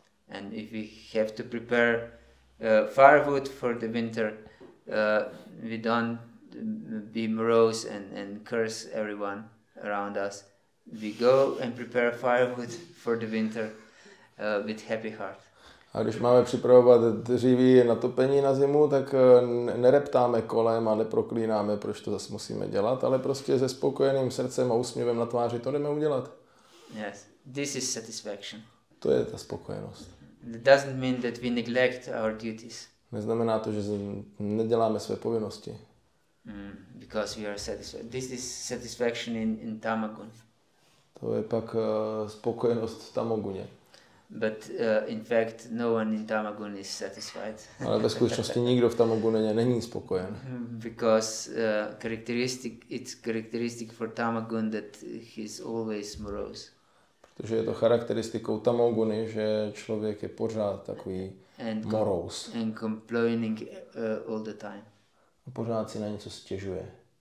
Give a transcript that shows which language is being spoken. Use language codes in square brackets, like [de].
[en] And if we have to prepare firewood for the winter, we don't be morose and curse everyone around us. We go and prepare firewood for the winter with happy heart. [cs] A když máme připravovat dříví na topení na zimu, tak nereptáme kolem a neproklínáme, proč to zase musíme dělat, ale prostě se spokojeným srdcem a úsměvem na tváři to jdeme udělat. [en] Yes, this is satisfaction. [cs] To je ta spokojenost. [en] It doesn't mean that we neglect our duties. [cs] Neznamená to, že neděláme své povinnosti. [en] Because we are satisfied. This is satisfaction in tamagun. [cs] To je pak spokojenost v tamoguně. [en] But in fact, no one in tamagun is satisfied. [cs] Ale ve skutečnosti nikdo v tamoguně není spokojen. [en] Because it's characteristic for tamagun that he's always morose. [cs] Protože je to charakteristikou tamoguny, že člověk je pořád takový morose. [en] And complaining all the time. [cs] A pořád si na něco stěžuje.